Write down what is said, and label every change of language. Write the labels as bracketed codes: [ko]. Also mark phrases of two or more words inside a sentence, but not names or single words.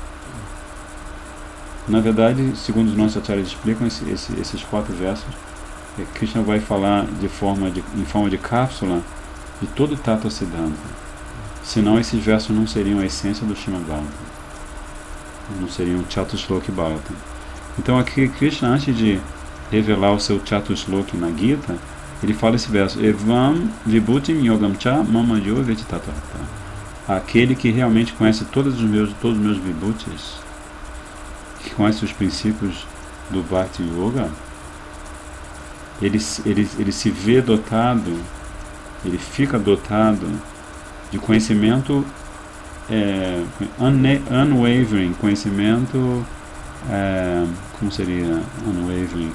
[pt] Na verdade, segundo os nossos acharyas explicam, esses 4 versos, Krishna vai falar em forma de cápsula de todo o Tattva Siddhanta. Senão esses versos não seriam a essência do Srimad Bhagavatam. Não seriam Chatusloki Bhagavatam. Então aqui Krishna, antes de revelar o seu Chatusloki na Gita, ele fala esse verso: [sa] Evam vibhutim yogam cha mamayo vetitatata. [pt] Aquele que realmente conhece todos os meus vibhutis, que conhece os princípios do Bhakti Yoga, ele se vê dotado, ele fica dotado de conhecimento unwavering, conhecimento, como seria unwavering?